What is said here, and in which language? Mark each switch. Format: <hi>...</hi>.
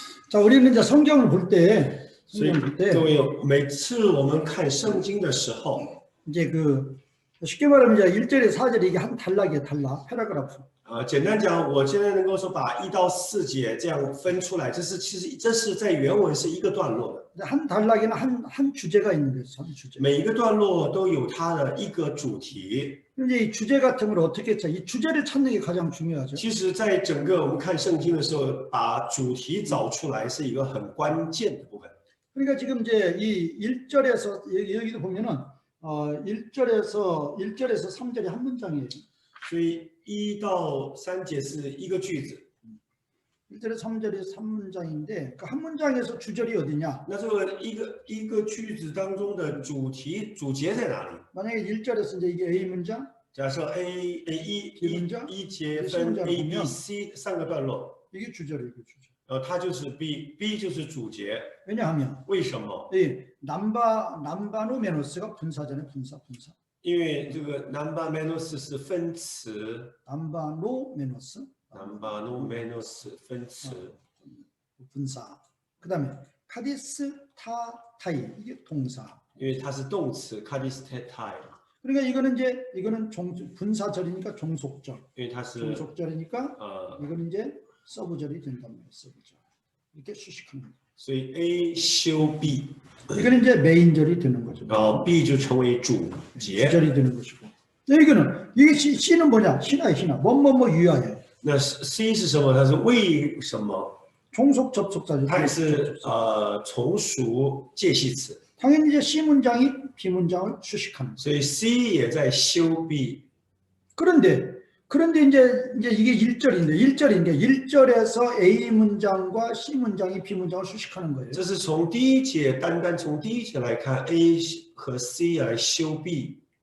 <ko>자, 우리는 이제 성경을 볼 때,</ko> <zh>所以各位，每次我们看圣经的时候，</zh> <ko>이제 그 쉽게 말하면 이제 1절에 4절이 이게 한 단락이에요, 단락, 패러그래프.</ko> <zh>简单讲，我现在能够说把1到4节这样分出来，其实这是在原文是一个段落的。</zh> <ko>한 단락에는 한 주제가 있는 거예요, 한 주제.</ko> <zh>每一个段落都有它的一个主题。</zh> <ko>이제 이 주제 같은 걸 어떻게 찾? 이 주제를 찾는 게 가장 중요하죠.</ko> <zh>其实，在整个我们看圣经的时候，把主题找出来是一个很关键的部分。</zh> <ko>그러니까 지금 이제 이 1절에서 여기도 보면은 1절에서 3절이 한 문장이에요.</ko> <zh>所以1到3节是一个句子。</zh> <ko>1절에 3절이 3문장인데 그 한 문장에서 주절이 어디냐?</ko> <zh>那这个一个句子当中的主题主节在哪里？</zh> <ko>만약에 1절에서 이제 이게 A 문장,</ko> <zh>假设 一节分 A、B、C 3个段落，</zh> <ko>이게 주절이에요, 이게 주절.</ko> <zh>它就是 B 就是主节。</zh> <ko>왜냐하면</ko> <zh>为什么？</zh> <ko>이 남바노 메노스가 분사잖아요, 분사.</ko> <zh>因为这个 number menos 是分词</zh> <ko>남바노 메노스</ko> <zh>，number no menos 分词。</zh> <ko>분사. 그다음에 카디스 타이 이게 동사.</ko> <zh>因为它是动词 kadisthetai，</zh> <ko>그러니까 이거는 분사절이니까 종속절.</ko> <zh>因为它是</zh> <ko>종속절이니까 이거는 이제 서브절이 된단 말이에요. 서브절. 이렇게 수식하는 거예요.</ko> <zh>所以 A 修 B，</zh> <ko>이거는 이제 메인절이 되는 거죠.</ko> <zh>然后 B 就成为主节。</zh> <ko>주절이 되는 것이고. 이거는 이게 C는 뭐냐? 신하야. 뭐뭐뭐 유아야.</ko> <zh>那 C 是什么？它是为什么？</zh> <ko>종속 접속사죠.</ko> <zh>它也是从属介系词。</zh> <ko>당연히 이제 C 문장이 B 문장을 수식하는.</ko> <zh>所以 C 也在修 B。</zh> <ko>그런데 이제 이게 1절인데 1절에서 A 문장과 C 문장이 B 문장을 수식하는 거예요.</ko> <zh>这是从第一节，单单从第一节来看 ，A 和 C 来修 B。</zh>